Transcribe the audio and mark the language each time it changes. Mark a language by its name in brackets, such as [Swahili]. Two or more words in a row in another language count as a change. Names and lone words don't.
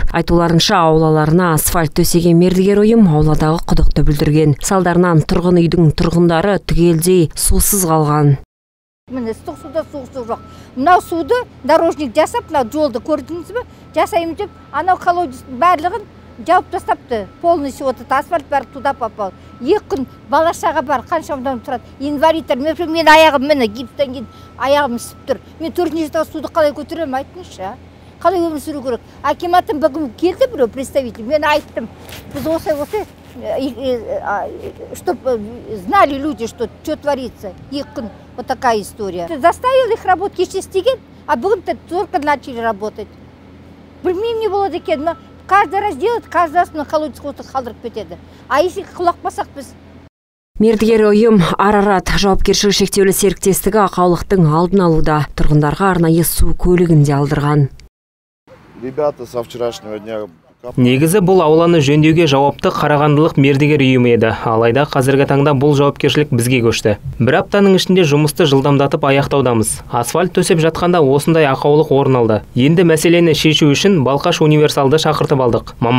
[Kazakh] Айтуларынша аулаларына асфальт төсеген мердігер ұйым ауладағы құдықты бүлдірген. Салдарынан тұрғын үйдің тұрғындары түгелдей сусыз қалған. Міне ыстық суда суық жоқ. Мынау суды дорожник жасап, мынау жолды көрдіңіз бе? Жасаймын деп, анау колодецтің барлығын жауып тастапты. [Russian] Полностью асфальт бәрі туда попал. [Kazakh] 2 күн балашаға бар, қаншамдан тұрады. Инвалидтер, мен аяғым, мені гипстен кейін аяғым ісіп тұр. Мен 4-ші этаждағы суды қалай көтерем, айтыңызшы. Қалай өмір сүру керек? Акиматтың бүгін келді біреу представитель. Мен айттым. Біз осай, [Russian] чтобы знали люди, что творится. 2 күн. Вот такая история. Заставил их работать [Kazakh] кеше істеген, [Russian] а бүгін только начали работать. [Kazakh] Білмеймін не болады екен, [Russian] но каждый раз делает, каждый раз на колодец [Kazakh] қалдырып кетеді. [Russian] А если [Kazakh] құлақ басақ біз? Мердігер ұйым Арарат жауапкершілігі шектеулі серіктестігі ақаулықтың алдын алуда. Тұрғындарға арнайы су көлігінде алдырған. [Russian] Ребята со вчерашнего дня [Kazakh] Негізі бұл ауланы жөндеуге жауапты қарағандылық мердігер ұйым еді. Алайда қазіргі таңда бұл жауапкершілік бізге көшті. Бір аптаның ішінде жұмысты жылдамдатып аяқтаудамыз. Асфальт төсеп жатқанда осындай ақаулық орын алды. Енді мәселені шешу үшін Балқаш универсалды шақыртып алдық.